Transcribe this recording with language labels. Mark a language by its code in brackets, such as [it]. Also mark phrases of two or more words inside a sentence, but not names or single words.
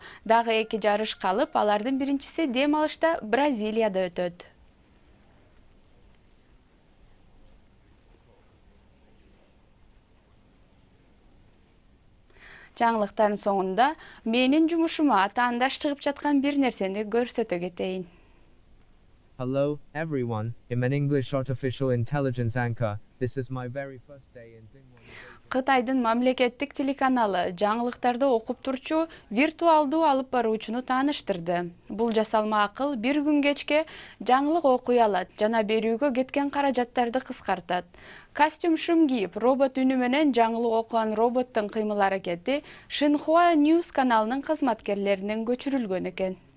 [ky] Дагы 2 жарыш калып, алардын биринчиси дем алышта Бразилияда өтөт. Жаңылыктардын соңунда менин жумушума атаандаш чыгып жаткан бир нерсени көрсөтө кетейин. [en] Hello, everyone. I'm an English artificial intelligence anchor. This is my very first day in Xinhua. [ky] Кытайдын мамлекеттик телеканалы жаңылыктарды окуп турчу виртуалдуу алып баруучуну тааныштырды. Бул жасалма акыл бир күн кечке жаңылык окуй алат жана берүүгө кеткен каражаттарды кыскартат. Костюм шум кийип, робот үнү менен жаңылык окуган роботтун кыймыл аракети Xinhua News каналынын кызматкерлеринен көчүрүлгөн экен.